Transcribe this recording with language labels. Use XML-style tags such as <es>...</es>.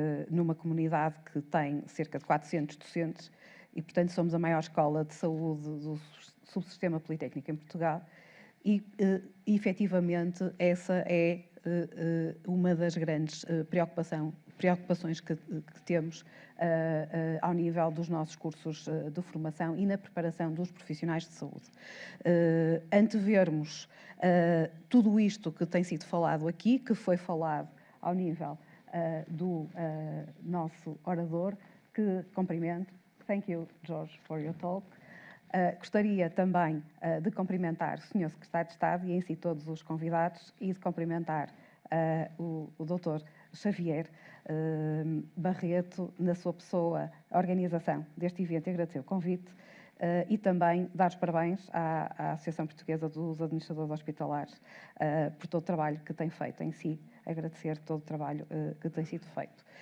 <pt>numa comunidade que tem cerca de 400 docentes, e portanto somos a maior escola de saúde do subsistema politécnico em Portugal, e efetivamente essa é uma das grandes preocupações que temos ao nível dos nossos cursos de formação e na preparação dos profissionais de saúde. Antevermos tudo isto que tem sido falado aqui, que foi falado ao nível do nosso orador, que cumprimento.</pt> <en>Thank you, George, for your talk.</en> <pt>Gostaria também de cumprimentar o Sr. Secretário de Estado e em si todos os convidados, e de cumprimentar o Dr. Xavier Barreto, na sua pessoa, a organização deste evento, e agradecer o convite, e também dar os parabéns à Associação Portuguesa dos Administradores Hospitalares por todo o trabalho que tem feito em si, agradecer todo o trabalho que tem sido feito.</pt>